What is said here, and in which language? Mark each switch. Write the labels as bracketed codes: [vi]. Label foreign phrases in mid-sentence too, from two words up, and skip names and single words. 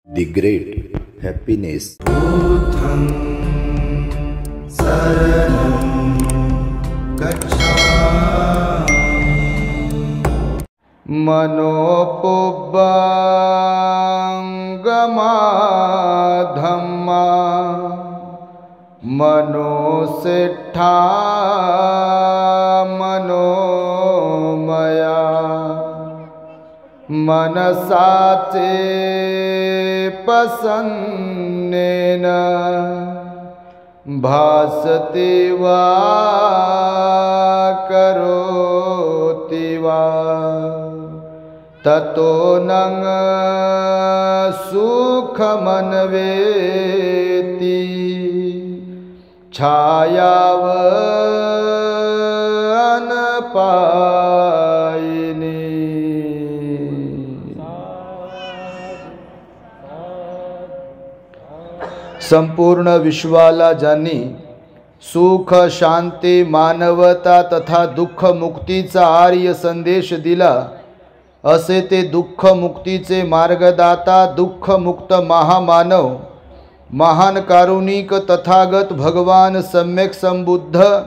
[en] The great happiness. [pi] Buddham saranam gacchami. Manopubbangama dhamma manosiddha manomaya manasace पसन्नेन भासते वा करोति वा ततो नंग सुखमन्वेति छायावनपायिनी। [mr] संपूर्ण विश्वाला ज्यांनी सुख शांती मानवता तथा दुःख मुक्तीचा आर्य संदेश दिला, असे ते दुःख मुक्तीचे मार्गदाता दुःख मुक्त महामानव महान कारुणिक तथागत भगवान सम्यक संबुद्ध